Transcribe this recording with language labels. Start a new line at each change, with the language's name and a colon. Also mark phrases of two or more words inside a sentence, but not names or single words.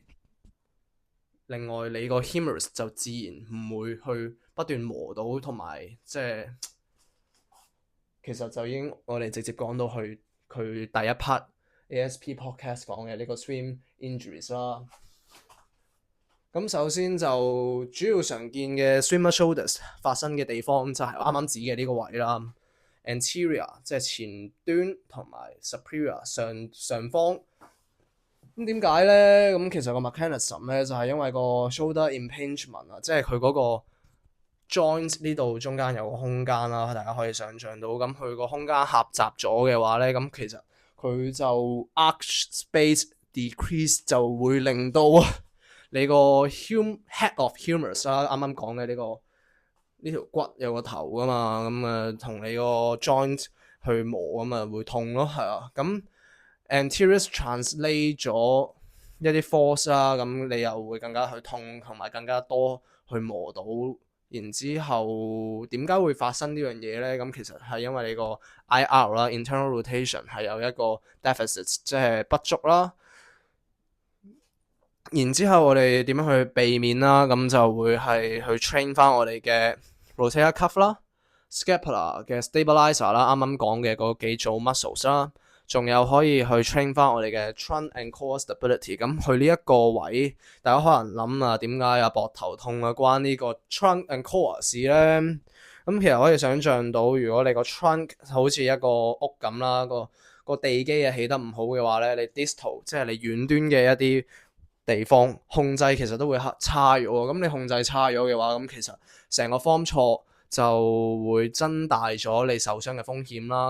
Cantonese: 另外你個 humerus 就自然唔會去不斷磨到，同埋即係其實就已經我哋直接講到去佢第一
English: part ASP podcast
Cantonese: 講嘅呢個
English: swim injuries
Cantonese: 啦。咁首先就主要常見嘅
English: swimmer shoulders
Cantonese: 發生嘅地方就係啱啱指嘅呢個位啦。 anterior 即係前端同埋 superior 上方。咁點解咧？咁其實個 mechanism 咧就係因為個
English: shoulder impingement
Cantonese: 啊，即係佢嗰個 joint 呢度中間有個空間啦，大家可以想像到。咁佢個空間狹窄咗嘅話咧，咁其實佢就
English: arch space decrease
Cantonese: 就會令到你個
English: head of humerus
Cantonese: 啦，啱啱講嘅呢條骨有個頭噶嘛，咁同你個 joint 去磨咁會痛咯，係啊，咁。
English: Anterior translate
Cantonese: 咗一啲 force 啦，咁你又會更加去痛，同埋更加多去磨到。然之後點解會發生呢樣嘢呢？咁其實係因為你個 IR 啦
English: internal rotation
Cantonese: 係有一個 deficit， 即係不足啦。然之後我哋點樣去避免啦？咁就會係去 train 翻我哋嘅
English: rotator cuff
Cantonese: 啦、scapula 嘅 stabilizer 啦，啱啱講嘅嗰幾組 muscles 啦。仲有可以去 train 翻我哋嘅
English: trunk and core stability。
Cantonese: 咁去呢一個位，大家可能諗啊，點解啊膊頭痛啊關呢個
English: trunk and core
Cantonese: 事呢？咁其實可以想像到，如果你個 trunk 好似一個屋咁啦，個地基啊起得唔好嘅話呢，你 distal 即係你遠端嘅一啲地方控制其實都會差咗。咁你控制差咗嘅話，咁其實成個 form 錯就會增大咗你受傷嘅風險啦。